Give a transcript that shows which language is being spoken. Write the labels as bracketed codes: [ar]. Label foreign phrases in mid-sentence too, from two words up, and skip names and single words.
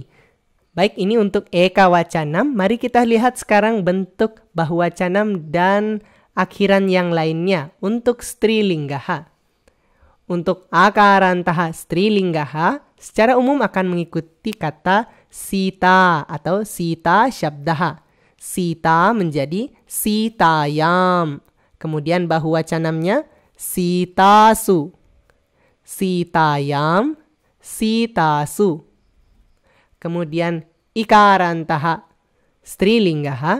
[id] Baik, ini untuk ekawacanam. Mari kita lihat sekarang bentuk bahuwacanam dan akhiran yang lainnya untuk strilinggaha. Untuk [sa] अकारान्तः स्त्रीलिङ्गः [id] secara umum akan mengikuti kata Sita atau [sa] सीता शब्दः. [id] Sita menjadi Sitayam. Kemudian bahuwacanamnya Sitasu. Sitayam, Sitasu. Kemudian [sa] इकारान्तः स्त्रीलिङ्गः.